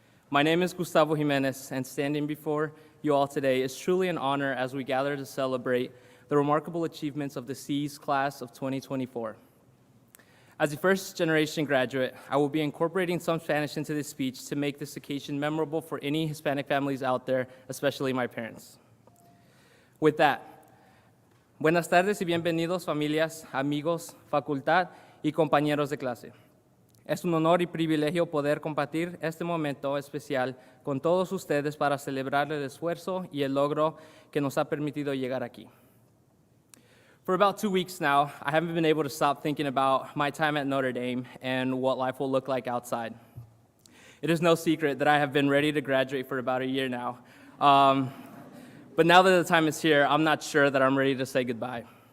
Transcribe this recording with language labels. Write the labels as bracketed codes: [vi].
[en] My name is Gustavo Jimenez, and standing before you all today is truly an honor as we gather to celebrate the remarkable achievements of the CEEES class of 2024. As a first-generation graduate, I will be incorporating some Spanish into this speech to make this occasion memorable for any Hispanic families out there, especially my parents. With that, [es] buenas tardes y bienvenidos familias, amigos, facultad y compañeros de clase. Es un honor y privilegio poder compartir este momento especial con todos ustedes para celebrar el esfuerzo y el logro que nos ha permitido llegar aquí. [en] For about 2 weeks now, I haven't been able to stop thinking about my time at Notre Dame and what life will look like outside. It is no secret that I have been ready to graduate for about a year now. But now that the time is here, I'm not sure that I'm ready to say goodbye.